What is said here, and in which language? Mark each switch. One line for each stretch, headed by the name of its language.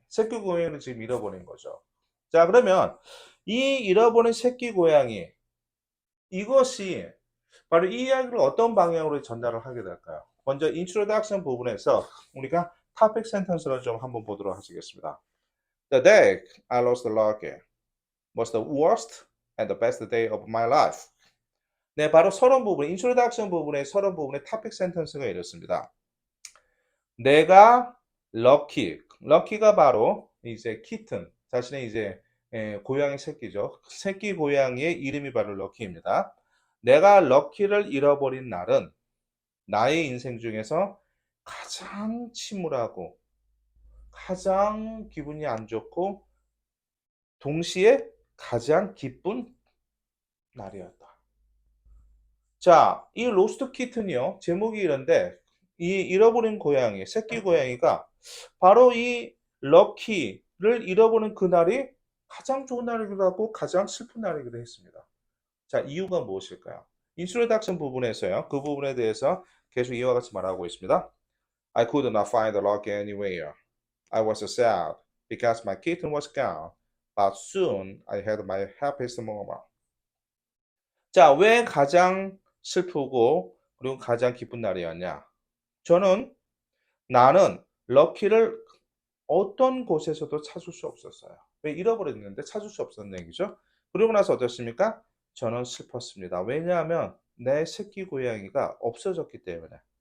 Korean: 새끼 고양이를 지금 잃어버린 거죠. 자, 그러면 이 잃어버린 새끼 고양이, 이것이 바로 이 이야기를 어떤 방향으로 전달을 하게 될까요? 먼저 인트로덕션 부분에서 우리가 topic sentence를 좀 한번 보도록 하시겠습니다.
English: The day I lost the Loki was the worst and the best day of my life.
Korean: 네, 바로 서론 부분, 인트로덕션 부분의 서론 부분의 topic sentence가 이렇습니다. 내가 럭키가 바로 이제 키튼, 자신의 이제 고양이 새끼죠. 새끼 고양이의 이름이 바로 럭키입니다. 내가 럭키를 잃어버린 날은 나의 인생 중에서 가장 침울하고 가장 기분이 안 좋고 동시에 가장 기쁜 날이었다. 자, 이 로스트 키튼이요. 제목이 이런데 이 잃어버린 고양이, 새끼 고양이가 바로 이 럭키를 잃어버린 그날이 가장 좋은 날이기도 하고 가장 슬픈 날이기도 했습니다. 자, 이유가 무엇일까요? 인트로덕션 부분에서요. 그 부분에 대해서 계속 이와 같이 말하고 있습니다.
English: I could not find the Loki anywhere. I was sad because my kitten was gone. But soon I had my happiest moment.
Korean: 자, 왜 가장 슬프고 그리고 가장 기쁜 날이었냐? 나는 럭키를 어떤 곳에서도 찾을 수 없었어요. 왜 잃어버렸는데 찾을 수 없었는 얘기죠. 그리고 나서 어떻습니까? 저는 슬펐습니다. 왜냐하면 내 새끼 고양이가 없어졌기 때문에.